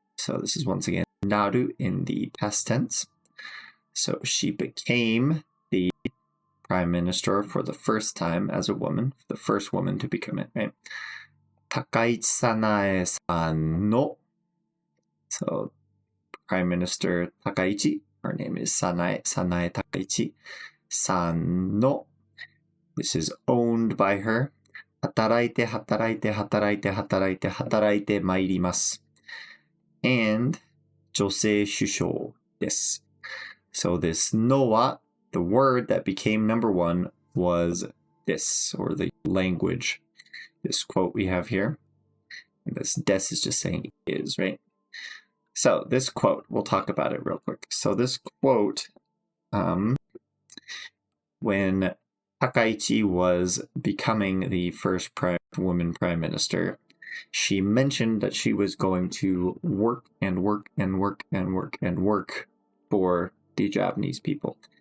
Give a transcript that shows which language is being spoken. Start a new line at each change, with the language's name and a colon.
English: So this is once again naru in the past tense. So she became the prime minister for the first time as a woman, the first woman to become it, right?
Japanese: 高市早苗さんの.
English: So Prime Minister 高市, her name is Sanae Takaichi. さんの.This is owned by her.
Japanese: 働いて働いて働いて働いて働いてまいります. And 女性首相です.
English: So this no wa, the word that became number one, was this, or the language. This quote we have here. And this des is just saying is, right? So this quote, we'll talk about it real quick. So this quote, when Takaichi was becoming the first woman prime minister, she mentioned that she was going to work and work and work and work and work for the Japanese people.